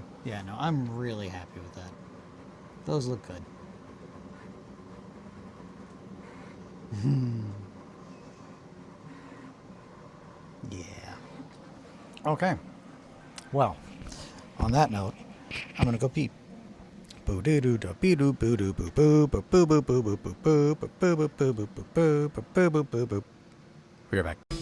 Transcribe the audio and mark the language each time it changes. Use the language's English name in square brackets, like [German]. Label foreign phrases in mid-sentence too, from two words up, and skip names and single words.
[English] Yeah, no, I'm really happy with that. Those look good. Yeah. Okay. Well, on that note, I'm gonna go pee. Boo doo doo doo boo doo boo doo boo boo boo boo boo boo boo boo boo boo boo boo boo boo boo boo boo boo boo. We're back.